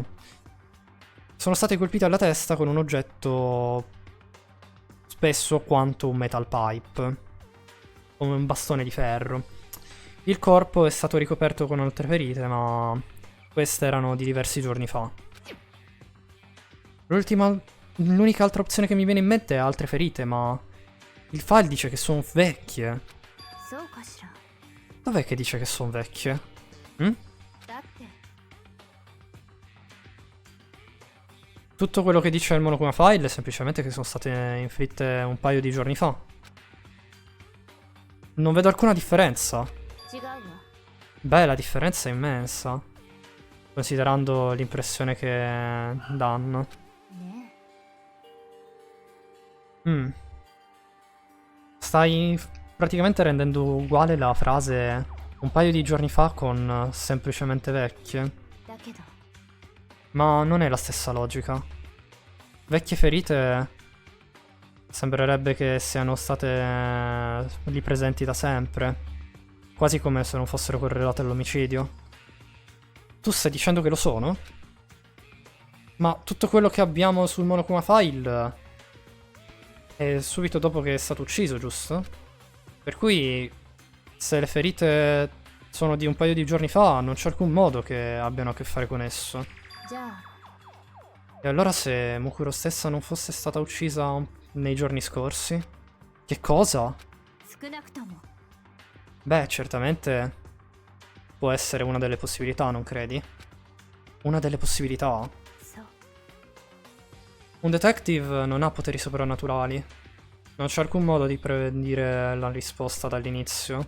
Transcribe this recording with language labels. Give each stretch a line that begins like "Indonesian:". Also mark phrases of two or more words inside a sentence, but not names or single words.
Italian: Sono stati colpiti alla testa con un oggetto spesso quanto un
English: metal pipe,
Italian: come un bastone di ferro. Il corpo è stato ricoperto con altre ferite, ma queste erano di diversi giorni fa. L'ultima l'unica altra opzione che mi viene in mente è altre ferite, ma il file dice che sono vecchie.
Japanese: そうかしら。
Italian: Dov'è che dice che sono vecchie? Mm?
Japanese: だって
Italian: Tutto quello che dice il Monokuma File è semplicemente che sono state inflitte un paio di giorni fa. Non vedo alcuna differenza.
Japanese: 違うわ。
Italian: Beh, la differenza è immensa, considerando l'impressione che danno.
Japanese: ね Mm.
Italian: Stai praticamente rendendo uguale la frase un paio di giorni fa con semplicemente vecchie.
Japanese: え。だけど
Italian: Ma non è la stessa logica. Vecchie ferite sembrerebbe che siano state lì presenti da sempre, quasi come se non fossero correlate all'omicidio. Tu stai dicendo che lo sono? Ma tutto quello che abbiamo sul Monokuma File è subito dopo che è stato ucciso, giusto? Per cui, se le ferite sono di un paio di giorni fa, non c'è alcun modo che abbiano a che fare con esso.
Japanese: じゃあ
Italian: E allora se Mukuro stessa non fosse stata uccisa nei giorni scorsi? Che cosa?
Japanese: 少なくとも
Italian: Beh, certamente può essere una delle possibilità, non credi? Una delle possibilità?
Japanese: そう
Italian: Un detective non ha poteri soprannaturali. Non c'è alcun modo di predire la risposta dall'inizio.